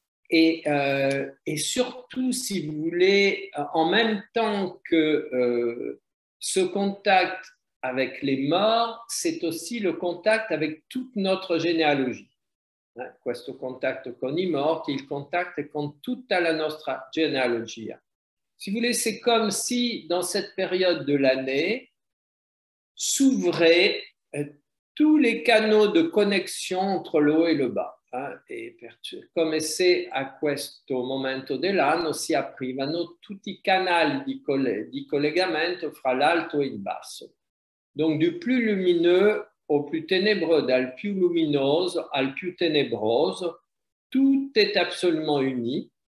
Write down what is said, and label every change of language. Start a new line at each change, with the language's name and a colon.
French: Et surtout, si vous voulez, en même temps que ce contact avec les morts, c'est aussi le contact avec toute notre généalogie.
Italian: Questo contatto con i morti, il contatto con tutta la nostra genealogia.
French: Si vous voulez, c'est comme si dans cette période de l'année s'ouvraient tous les canaux de connexion entre le haut et le bas.
Italian: E come se a questo momento dell'anno si aprivano tutti i canali di collegamento fra l'alto e il basso.
French: Donc du plus lumineux au plus ténébreux,
Italian: dal più luminoso al più tenebroso,
French: tout est absolument uni.